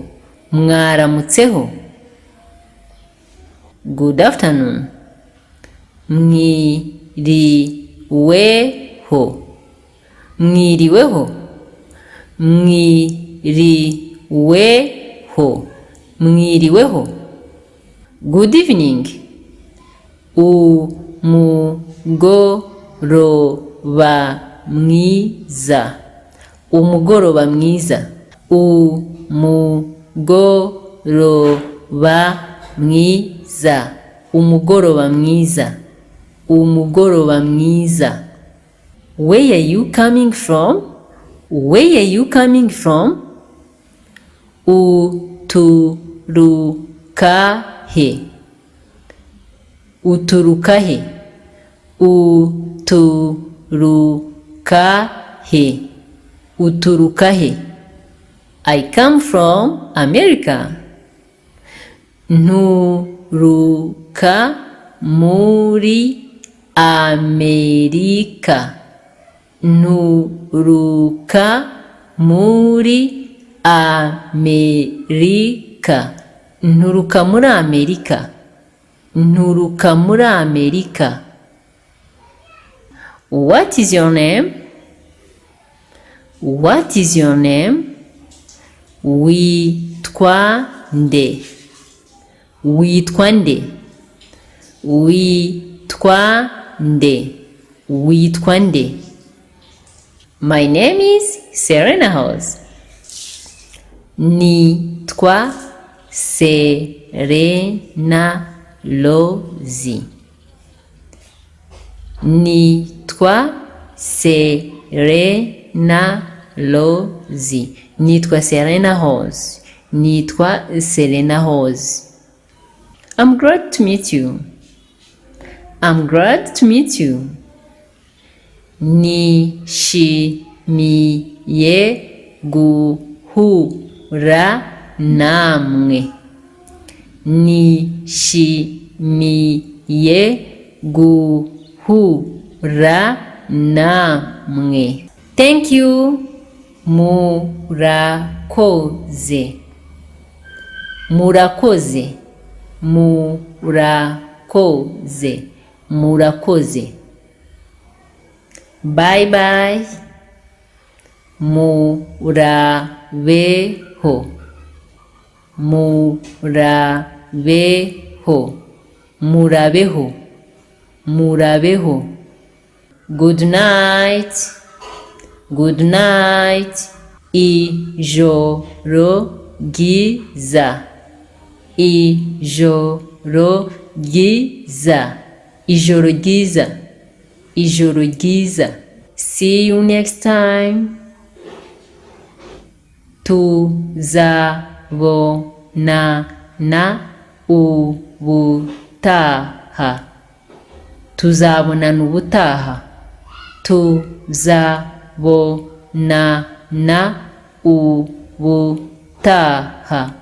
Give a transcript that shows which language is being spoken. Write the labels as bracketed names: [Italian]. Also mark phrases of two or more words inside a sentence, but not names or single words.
[Kinyarwanda] Mwaramutseho. [English] Good afternoon. [Kinyarwanda] Mwiriweho. Mwiriweho. Mwiriweho. Mwiriweho. [English] Good evening. [Kinyarwanda] Umugoroba mwiza. Umugoroba mwiza. Umugoroba mwiza. Umugoroba mwiza. Umugoroba mwiza. [English] Where are you coming from? Where are you coming from? [Kinyarwanda] Uturukahe. Uturukahe. Uturukahe. Uturukahe. [English] I come from America. [Kinyarwanda] Nturuka muri Amerika. Nturuka muri Amerika. Nturuka muri Amerika. Nturuka muri Amerika. [English] What is your name? What is your name? [Kinyarwanda] Witwa nde. Witwa nde. Witwa nde. Witwa nde. [English] My name is Serena House. [Kinyarwanda] Nitwa Serena Rose. Nitwa Serena Rose. Nitwa Serena House. Nitwa Serena House. [English] I'm glad to meet you. I'm glad to meet you. [Kinyarwanda] Nishimiye guhura namwe. Nishimiye guhura namwe. [English] Thank you. [Kinyarwanda] Murakoze. Murakoze. Murakoze. Murakoze. [English] Bye bye. [Kinyarwanda] Murabeho. Murabeho. Murabeho. Murabeho. [English] Good night. Good night. [Kinyarwanda] Ijoro ryiza. Ijoro ryiza. Ijoro ryiza. Ijoro ryiza. [English] See you next time. [Kinyarwanda] Tuzabonana ubutaha. Tuzabonana ubutaha. Tuzabonana ubutaha.